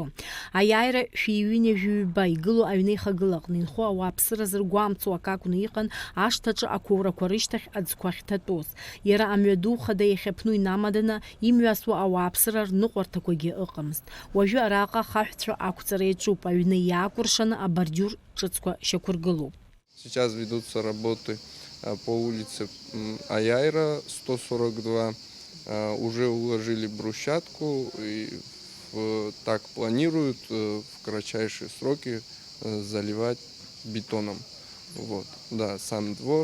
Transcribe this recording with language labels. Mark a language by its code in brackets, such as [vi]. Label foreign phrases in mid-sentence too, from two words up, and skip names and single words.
[ab] Аиааира шәиҩынҩажәиҩба игылоу аҩнеихагылаҟны инхо ауааԥсыра зыргәамҵуа акакәны иҟан ашҭаҿы ақәоурақәа рышьҭахь аӡқәа ахьҭатәоз. Иара амҩаду хада иахьаԥну инамаданы имҩасуа ауааԥсыра рныҟәарҭақәагьы ыҟамызт. Уажәы араҟа хаҳәцәа ақәҵара иаҿуп, аҩны иаакәыршаны абордиур ҿыцқәа шьақәыргылоуп. [ru] Сейчас ведутся работы по улице Аяйра, 142. Уже уложили брусчатку и так планируют в кратчайшие сроки заливать бетоном. Вот. Да, сам двор.